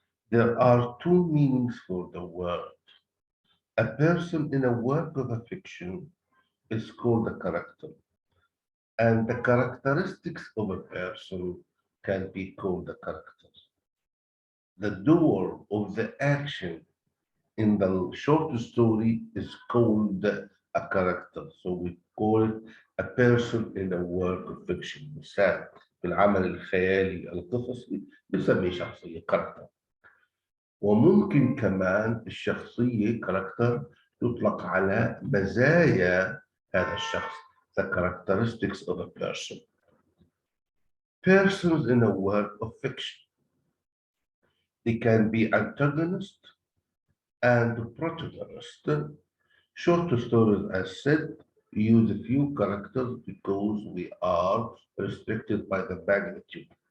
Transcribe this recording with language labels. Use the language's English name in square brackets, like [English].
[English] There are two meanings for the word. A person in a work of a fiction is called a character, and the characteristics of a person can be called a character. The doer of the action in the short story is called a character, so we call it a person in a work of fiction. [Arabic] مثال في العمل الخيالي القصصي بنسميه شخصية character. وممكن كمان الشخصية character تطلق على مزايا هذا الشخص, [English] the characteristics of a person. Persons in a work of fiction, they can be antagonist and protagonist. Short stories, as said, use a few characters because we are restricted by the magnitude.